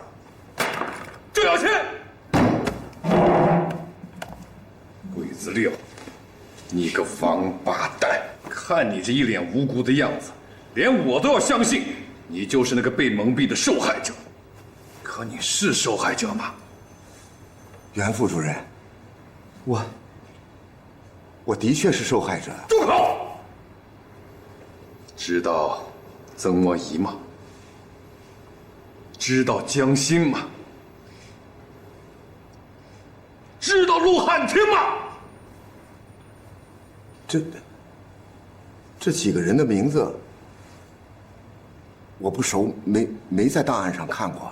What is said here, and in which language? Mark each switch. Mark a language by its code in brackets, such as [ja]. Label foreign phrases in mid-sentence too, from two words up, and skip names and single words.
[zh] 鄭耀先，鬼子六，你個王八蛋！看你這一臉無辜的樣子，連我都要相信你就是那個被蒙蔽的受害者。可你是受害者嗎？袁副主任，我的確是受害者。住口！知道曾默儀嗎？知道江心嗎？知道陸漢卿嗎？這幾個人的名字我不熟，沒在檔案上看過。